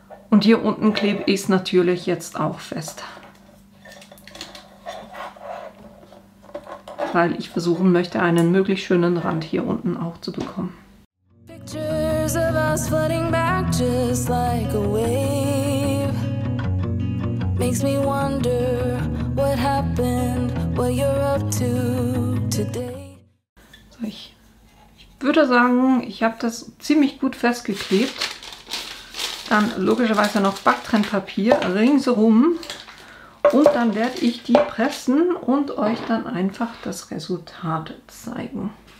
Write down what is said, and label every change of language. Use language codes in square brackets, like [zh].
[de] Und hier unten klebe ich es natürlich jetzt auch fest, weil ich versuchen möchte, einen möglichst schönen Rand hier unten auch zu bekommen. [en] Pictures of us floating back just like a wave. Makes me wonder what happened, what you're up to today. [de] So, ich würde sagen, ich habe das ziemlich gut festgeklebt. Dann logischerweise noch Backtrennpapier ringsherum und dann werde ich die pressen und euch dann einfach das Resultat zeigen.